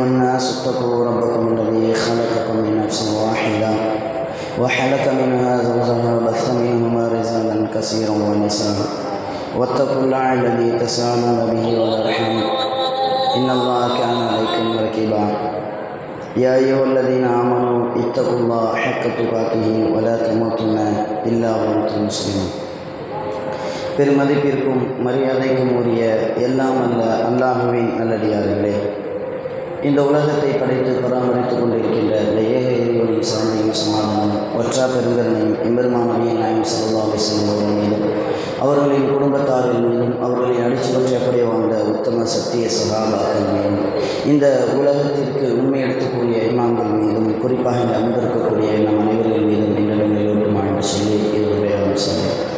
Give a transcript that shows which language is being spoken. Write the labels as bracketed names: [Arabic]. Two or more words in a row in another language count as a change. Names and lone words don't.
[Arabic] الناس اتقوا ربكم الذي خلقكم من نفس واحده وخلق منها زوجها وبث منهما رجالا كثيرا ونساء واتقوا الله الذي تساءلون به والارحام ان الله كان عليكم رقيبا يا ايها الذين امنوا اتقوا الله حق تقاته ولا تموتن الا وانتم مسلمون. [Tamil] பெருமதிப்பிற்கும் மரியாதைக்கும் உரிய எல்லாம் அல்ல அல்லாஹுவின் நல்லடியார்களே, இந்த உலகத்தை படைத்து பராமரித்துக் கொண்டிருக்கின்ற இந்த ஏக இறைவனின் சாந்தியும் சமாதானம் ஒற்றா பெருங்கருணையும் எம்பெருமான் நபிகள் நாயகம் [Arabic] صلى الله عليه وسلم [Tamil] அவர்கள் மீதும் அவர்களின் குடும்பத்தார்கள் மீதும் அவர்களின் அடிச்சுவற்றைப்படி வாழ்ந்த உத்தம சத்திய சகாபாக்கள் மீதும் இந்த உலகத்திற்கு உண்மை எடுக்கக்கூடிய இமாம்கள் மீதும் குறிப்பாக இந்த அமர்ந்திருக்கக்கூடிய நம் அனைவர்கள் மீதும் இந்த நிலவுட்டுமா என்று சொல்லி இதனுடைய அம்சம்.